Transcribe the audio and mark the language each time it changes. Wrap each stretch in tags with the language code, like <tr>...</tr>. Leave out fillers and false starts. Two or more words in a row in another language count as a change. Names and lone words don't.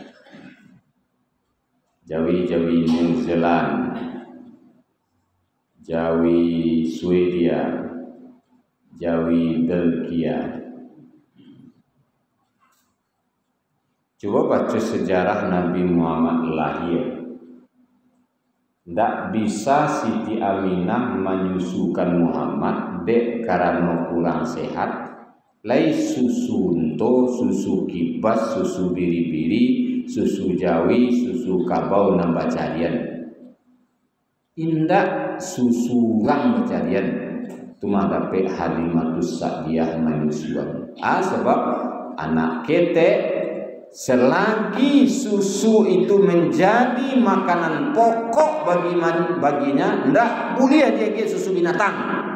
<min>Jawi New Zealand, Jawi Swedia, Jawi Belgia.</min> <id>Coba baca sejarah Nabi Muhammad lahir. Tidak bisa Siti Aminah menyusukan Muhammad dek karena kurang sehat.</id> <min>Lai susu unto, susu kibas, susu biri-biri, susu jawi, susu kabau nambah carian. Indak susu orang bercarian.</min> <id>Cuma dapat Halimatus Sa'diyah menyusuan. Sebab anak ketek selagi susu itu menjadi makanan pokok baginya, ndak boleh dia ke susu binatang.</id>